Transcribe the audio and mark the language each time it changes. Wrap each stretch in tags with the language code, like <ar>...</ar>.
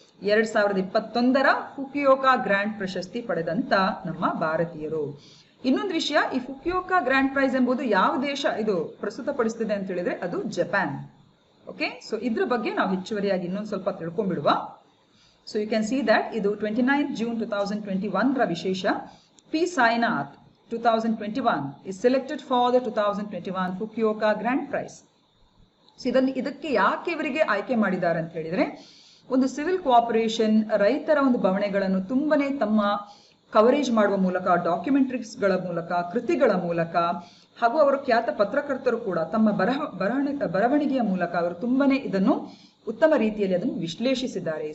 <kn>2021ರ ಫುಕುಯೋಕಾ grand ಪ್ರಶಸ್ತಿ ಪಡೆದಂತ ನಮ್ಮ ಭಾರತೀಯರು. ಇನ್ನೊಂದು ವಿಷಯ, ಈ ಫುಕುಯೋಕಾ ಗ್ರ್ಯಾಂಡ್ ಪ್ರೈಸ್ ಎಂಬುದು ಯಾವ ದೇಶ ಇದು ಪ್ರಸ್ತುತಪಡಿಸ್ತಿದೆ ಅಂತ ಹೇಳಿದ್ರೆ ಅದು ಜಪಾನ್. ಓಕೆ, ಸೊ ಇದ್ರ ಬಗ್ಗೆ ನಾವು ಹೆಚ್ಚುವರಿಯಾಗಿ ಇನ್ನೊಂದು ಸ್ವಲ್ಪ ತಿಳ್ಕೊಂಡ್ಬಿಡುವ.</kn> <en>so you can see that</en> <kn>ಇದು 29 ಜೂನ್ 2021ರ ವಿಶೇಷ.</kn> <en>P Sainath 2021 is selected for the 2021 Fukuoka Grand Prize.</en> <kn>So ಇದಕ್ಕೆ ಯಾಕೆ ಇವರಿಗೆ ಆಯ್ಕೆ ಮಾಡಿದ್ದಾರೆ ಅಂತ ಹೇಳಿದ್ರೆ, ಒಂದು ಸಿವಿಲ್ ಕೋಆಪರೇಷನ್, ರೈತರ ಒಂದು ಬವಣೆಗಳನ್ನು ತುಂಬನೇ ತಮ್ಮ ಕವರೇಜ್ ಮಾಡುವ ಮೂಲಕ, ಡಾಕ್ಯುಮೆಂಟರೀಸ್ಗಳ ಮೂಲಕ, ಕೃತಿಗಳ ಮೂಲಕ, ಹಾಗೂ ಅವರು ಖ್ಯಾತ ಪತ್ರಕರ್ತರು ಕೂಡ ತಮ್ಮ ಬರವಣಿಗೆಯ ಮೂಲಕ ಅವರು ತುಂಬನೇ ಇದನ್ನು ಉತ್ತಮ ರೀತಿಯಲ್ಲಿ ಅದನ್ನು ವಿಶ್ಲೇಷಿಸಿದ್ದಾರೆ.</kn>